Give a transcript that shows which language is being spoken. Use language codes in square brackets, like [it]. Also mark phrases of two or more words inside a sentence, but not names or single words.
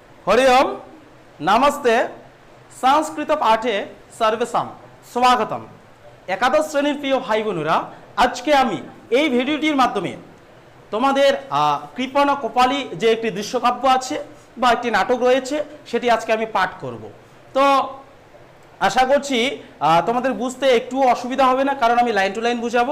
[sa] हरि ओम नमस्ते संस्कृत पाठे सर्वेषां स्वागतम। [bn] একাদশ শ্রেণীর প্রিয় ভাই বোনেরা আজকে আমি এই ভিডিওটির মাধ্যমে তোমাদের কৃপণ কপালী যে একটি দৃশ্যকাব্য আছে বা একটি নাটক রয়েছে সেটি আজকে আমি পাঠ করব। তো আশা করছি তোমাদের বুঝতে একটু অসুবিধা হবে না, কারণ আমি [en] line to line [bn] বুঝাবো।